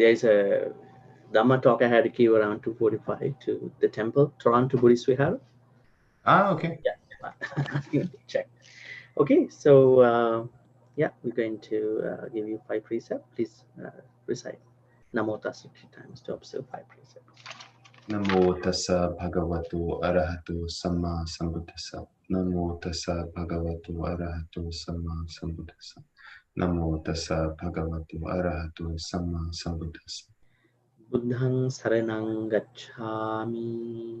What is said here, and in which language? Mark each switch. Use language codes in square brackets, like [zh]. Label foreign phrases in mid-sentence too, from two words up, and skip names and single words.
[en] There is a Dhamma talk I had to give around 2:45 to the temple, Toronto Buddhist Vihara. Ah, okay. Yeah, check. Okay, so yeah, we're going to give you 5 precepts. Please recite [pi] Namo Tassa [en] 3 times to observe 5 precepts. [pi] Namo tassa bhagavato arahato samma sambuddhassa. Namo tassa bhagavato arahato samma sambuddhassa. Namo tassa bhagavato arahato samma sambuddhassa. Buddhang saranang gacchami.